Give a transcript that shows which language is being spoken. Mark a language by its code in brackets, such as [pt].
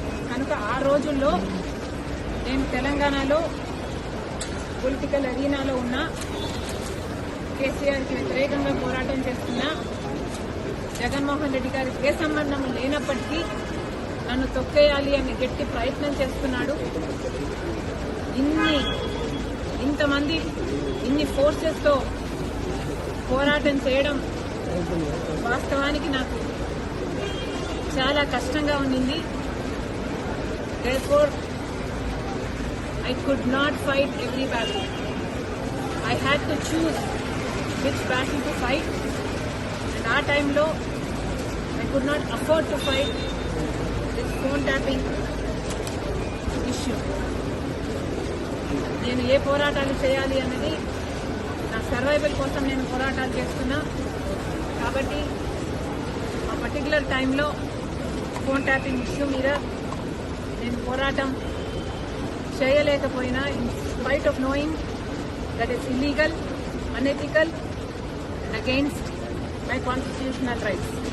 [te] కనుక ఆ రోజుల్లో నేను తెలంగాణలో పొలిటికల్ అరీనాలో ఉన్న కేసీఆర్కి వ్యతిరేకంగా పోరాటం చేస్తున్న జగన్మోహన్ రెడ్డి గారికి ఏ సంబంధం లేనప్పటికీ నన్ను తొక్కేయాలి అని గట్టి ప్రయత్నం చేస్తున్నాడు. ఇంతమంది ఇన్ని ఫోర్సెస్తో పోరాటం చేయడం వాస్తవానికి నాకు చాలా కష్టంగా ఉండింది. [en] Therefore, I could not fight every battle. I had to choose which battle to fight. And our time lo, I could not afford to fight this phone tapping issue. [te] నేను ఏ పోరాటాలు చేయాలి అన్నది నా సర్వైవల్ కోసం నేను పోరాటాలు చేస్తున్నా. కాబట్టి ఆ పర్టికులర్ టైంలో ఫోన్ ట్యాపింగ్ ఇష్యూ మీద నేను పోరాటం చేయలేకపోయినా, [en] In spite of knowing that it's illegal, unethical and against my constitutional rights.